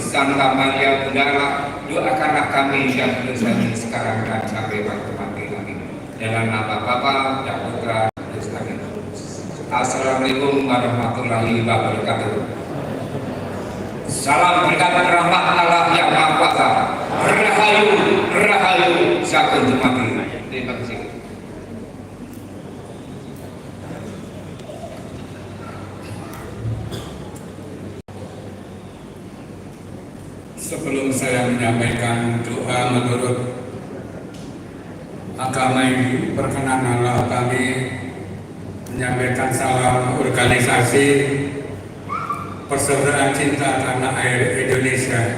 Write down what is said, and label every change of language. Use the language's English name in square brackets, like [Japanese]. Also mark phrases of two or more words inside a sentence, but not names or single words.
[Indonesian] Santa Maria, Bunda Allah, doakanlah kami yang berdosa sekarang dan sampai waktu mati. Amin. Dalam nama Bapa dan Putra dan Roh Kudus. [Arabic] السلام عليكم ورحمة الله وبركاته. [Indonesian] Salam berkat rahmat Allah yang Maha Kuasa. [Javanese] Rahayu, rahayu, sakum mati. [Indonesian] Terima kasih. Sebelum saya menyampaikan doa menurut agama ini, perkenanlah kami menyampaikan salam organisasi Persaudaraan Cinta Tanah Air Indonesia.